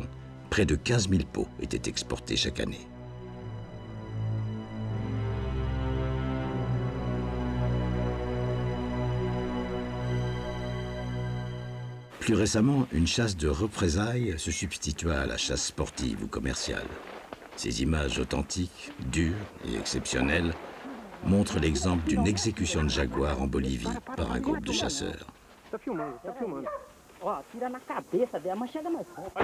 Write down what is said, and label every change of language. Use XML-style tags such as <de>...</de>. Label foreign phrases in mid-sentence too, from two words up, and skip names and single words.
<fr>Près de 15 000 peaux étaient exportés chaque année. Plus récemment, une chasse de représailles se substitua à la chasse sportive ou commerciale. Ces images authentiques, dures et exceptionnelles montrent l'exemple d'une exécution de jaguar en Bolivie par un groupe de chasseurs.</fr> <pt>Tá filmando, tá filmando. Ó, tira na cabeça dela, mas chega mais forte.</pt>